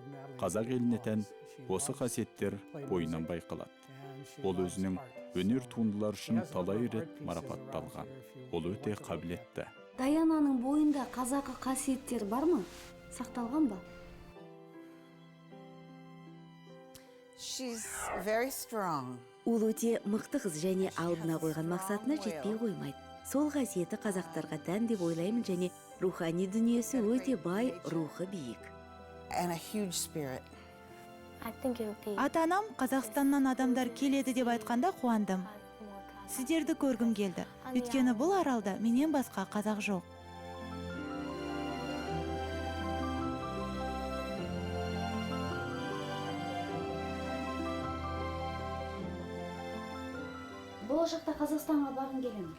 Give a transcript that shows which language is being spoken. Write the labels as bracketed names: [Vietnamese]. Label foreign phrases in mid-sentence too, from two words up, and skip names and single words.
[Kazakh] Қазақ еліне тән осы қасиеттер бойынан байқалады. Ол өзінің өнер туындылар үшін талай рет марапатталған. Ол өте қабілетті. Даянаның бойында қазақы қасиеттер бар ма? Сақталған ба? [English] She's very strong. [Kazakh] Ол өте мықты қыз және алдына қойған мақсатына жетпей қоймайды. Сол қасиеті қазақтарға тән деп ойлаймын және рухани дүниесі өте бай, рухы биік. [English] And a huge spirit. I think it would be [Kazakh] Ата-анам Қазақстаннан адамдар келеді деп айтқанда қуандым. Сіздерді көргім келді. Өйткені бұл аралда менен басқа қазақ жоқ. болашақта Қазақстанға барғың келе ме?